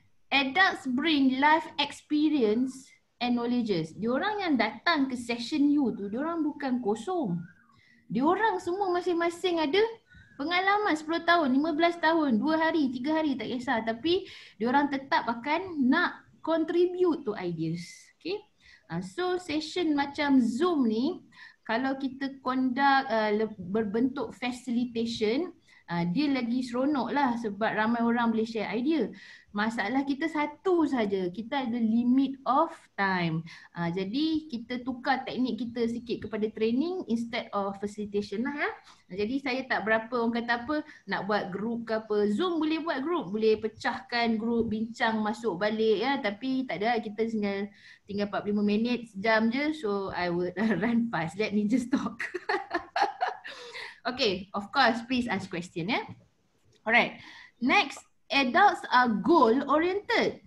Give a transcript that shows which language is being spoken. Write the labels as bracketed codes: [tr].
[en] Adults bring life experience and knowledges. [ms] Diorang yang datang ke session you tu, diorang bukan kosong. Diorang semua masing-masing ada pengalaman 10 tahun, 15 tahun, 2 hari, 3 hari tak kisah. Tapi diorang tetap akan nak [en] contribute to ideas. [ms] Okay. So session macam Zoom ni, kalau kita conduct berbentuk facilitation, dia lagi seronok lah sebab ramai orang boleh [en] share idea. [ms] Masalah kita satu saja, kita ada [en] limit of time. [ms] Jadi kita tukar teknik kita sikit kepada [en] training instead of facilitation [ms] lah Jadi saya tak berapa orang kata apa nak buat group ke apa. Zoom boleh buat group, boleh pecahkan group, bincang masuk balik tapi tak ada, kita tinggal 45 minit, sejam je. [en] So I would run fast. Let me just talk. Okay, of course, please ask question Alright, next. Adults are goal oriented.